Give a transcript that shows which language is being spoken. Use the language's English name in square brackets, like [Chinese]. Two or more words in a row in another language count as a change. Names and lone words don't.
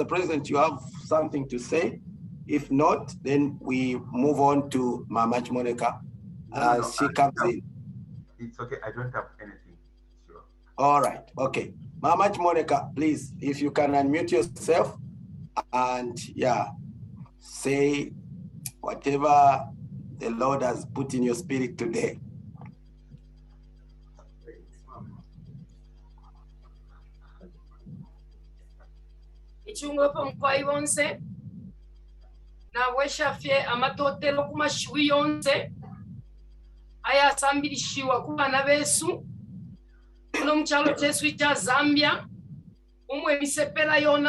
[English] President, you have something to say, if not, then we move on to Mama Monica as she comes in. It's okay, I don't have anything. Sure. All right, okay. Mama Monica, please, if you can unmute yourself and say whatever the Lord has put in your spirit today. [Bemba] Ichungopo mkwai wonse na weshafye amatotelo kumashui yonse ayasambirishiwa kubana besu kuno mchalo chesu cha Zambia umwe misepela yona